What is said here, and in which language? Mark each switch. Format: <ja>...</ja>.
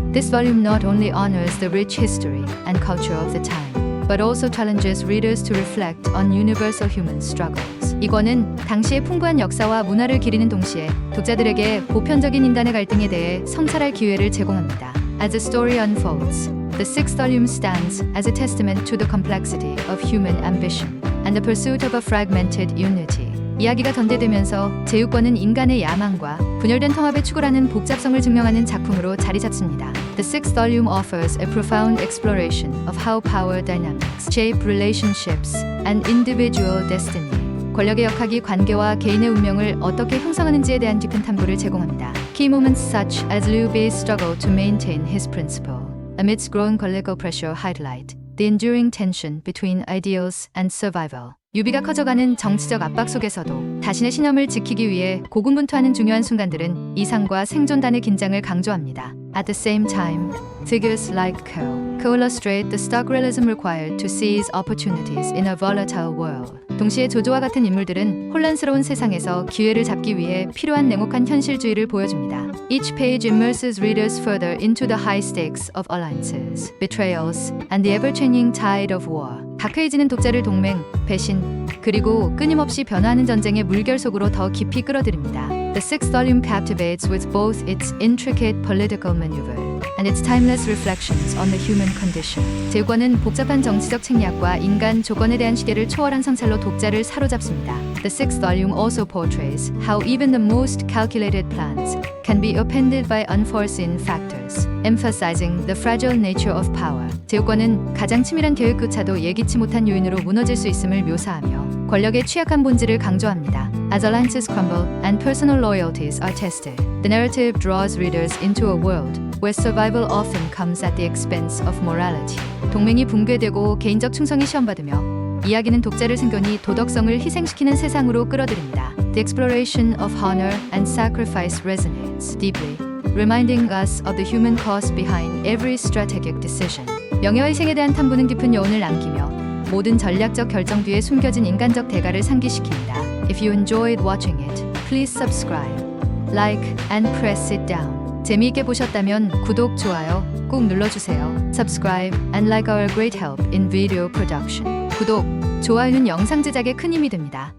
<en>This volume not only honors the rich history and culture of the time, but also challenges readers to reflect on universal human struggles.</en> <ko>이 권은 당시의 풍부한 역사와 문화를 기리는 동시에 독자들에게 보편적인 인간의 갈등에 대해 성찰할 기회를 제공합니다.</ko> <en>As the story unfolds, the sixth volume stands as a testament to the complexity of human ambition and the pursuit of a fragmented unity.</en> <ko>이야기가 전개되면서 제휴권은 인간의 야망과 분열된 통합의 추구라는 복잡성을 증명하는 작품으로 자리 잡습니다.</ko> <en>The sixth volume offers a profound exploration of how power dynamics shape relationships and individual destiny.</en> <ko>권력의 역학이 관계와 개인의 운명을 어떻게 형성하는지에 대한 깊은 탐구를 제공합니다.</ko> <en>Key moments such as Liu Bei's struggle to maintain his principle amidst growing political pressure highlight the enduring tension between ideals and survival.</en> <ko>유비가 커져가는 정치적 압박 속에서도 자신의 신념을 지키기 위해 고군분투하는 중요한 순간들은 이상과 생존단의 긴장을 강조합니다.</ko> <en>At the same time, figures like Ko illustrate the stark realism required to seize opportunities in a volatile world.</en> <ko>동시에 조조와 같은 인물들은 혼란스러운 세상에서 기회를 잡기 위해 필요한 냉혹한 현실주의를 보여줍니다.</ko> <en>Each page immerses readers further into the high stakes of alliances, betrayals, and the ever-changing tide of war.</en> <ko>각 페이지는 독자를 동맹, 배신, 그리고 끊임없이 변화하는 전쟁의 물결 속으로 더 깊이 끌어들입니다.</ko> <en>The sixth volume captivates with both its intricate political maneuver and its timeless reflections on the human condition.</en> <ko>제휴권은 복잡한 정치적 책략과 인간 조건에 대한 시대를 초월한 성찰로 독자를 사로잡습니다.</ko> <en>The sixth volume also portrays how even the most calculated plans can be upended by unforeseen factors, emphasizing the fragile nature of power.</en> <ko>제휴권은 가장 치밀한 계획조차도 예기치 못한 요인으로 무너질 수 있음을 묘사하며 권력의 취약한 본질을 강조합니다.</ko> <en>As alliances crumble and personal loyalties are tested, the narrative draws readers into a world where survival often comes at the expense of morality.</en> <ko>동맹이 붕괴되고 개인적 충성이 시험받으며 이야기는 독자를 생존히 도덕성을 희생시키는 세상으로 끌어들입니다.</ko> <en>The exploration of honor and sacrifice resonates deeply, reminding us of the human cost behind every strategic decision.</en> <ko>명예와 희생에 대한 탐구는 깊은 여운을 남기며 모든 전략적 결정 뒤에 숨겨진 인간적 대가를 상기시킵니다.</ko> <en>If you enjoyed watching it, please subscribe, like, and press it down.</en> <ko>재미있게 보셨다면 구독, 좋아요 꾹 눌러주세요.</ko> <en>Subscribe and like our great help in video production.</en> <ko>구독, 좋아요는 영상 제작에 큰 힘이 됩니다.</ko>